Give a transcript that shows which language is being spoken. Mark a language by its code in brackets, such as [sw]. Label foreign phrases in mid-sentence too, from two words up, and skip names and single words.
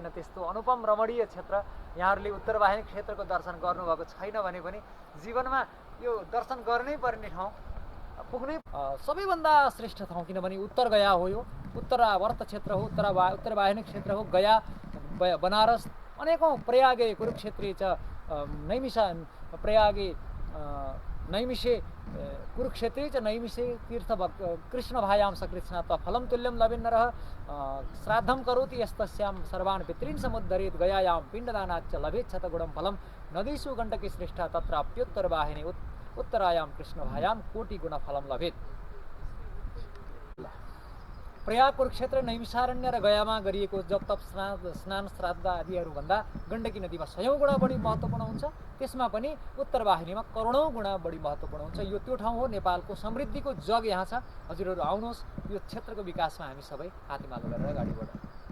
[ne] त्यस्तो अनुपम रमणीय क्षेत्र यहाँहरूले उत्तर वाहिनी क्षेत्रको दर्शन गर्नुभएको छैन भने पनि जीवनमा यो दर्शन गर्नै पर्ने ठाउँ, पुग्नै सबैभन्दा श्रेष्ठ ठाउँ। किनभने उत्तर गया हो, यो उत्तरावर्त क्षेत्र हो, उत्तर वाहिनी क्षेत्र हो। [sa] गया, बनारस, अनेकौँ प्रयागे, कुरुक्षेत्री, नैमिषा, प्रयागे, नैमिषे कुरुक्षेत्रे च नैमिषे तीर्थ कृष्ण भायां सकृत्स्नात्वा फलं तुल्यं लभेन्नरः श्राद्धं करोति यस्तस्यां सर्वान् पितॄन् समुद्धरेत् गयायां पिण्डदानाच्च लभेत् शतगुणं फलं नदीषु गण्डकी श्रेष्ठा तत्राप्युत्तरवाहिनी उत्तरायां कृष्णभायां कोटिगुणफलं लभेत्। [ne] प्रयाग कुरुक्षेत्र नैमिषारण्य र गयामा गरिएको जप तप स्नान श्राद्ध आदिहरूभन्दा गण्डकी नदीमा 100औं गुणा बढी महत्त्वपूर्ण हुन्छ। त्यसमा पनि उत्तर वाहिनीमा करोडौँ गुणा बढी महत्त्वपूर्ण हुन्छ। यो त्यो ठाउँ हो, नेपालको समृद्धिको जग यहाँ छ। हजुरहरू आउनुहोस्, यो क्षेत्रको विकासमा हामी सबै हातेमालो गरेर अगाडि बढौँ।